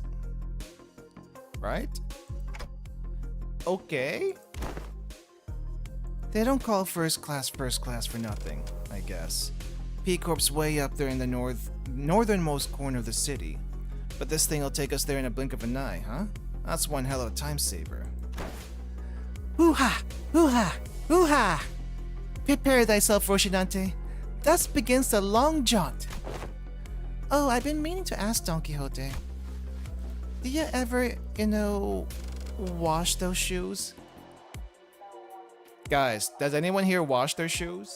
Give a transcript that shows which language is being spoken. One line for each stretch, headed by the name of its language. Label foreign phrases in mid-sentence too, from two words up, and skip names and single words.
English: Right? Okay. They don't call first class for nothing, I guess. P-Corp's way up there in the northernmost corner of the city. But this thing will take us there in a blink of an eye, huh? That's one hell of a time saver. Hoo-ha! Hoo-ha! Hoo-ha! Prepare thyself, Rocinante. Thus begins the long jaunt. Oh, I've been meaning to ask Don Quixote. Do you ever, wash those shoes? Guys, does anyone here wash their shoes?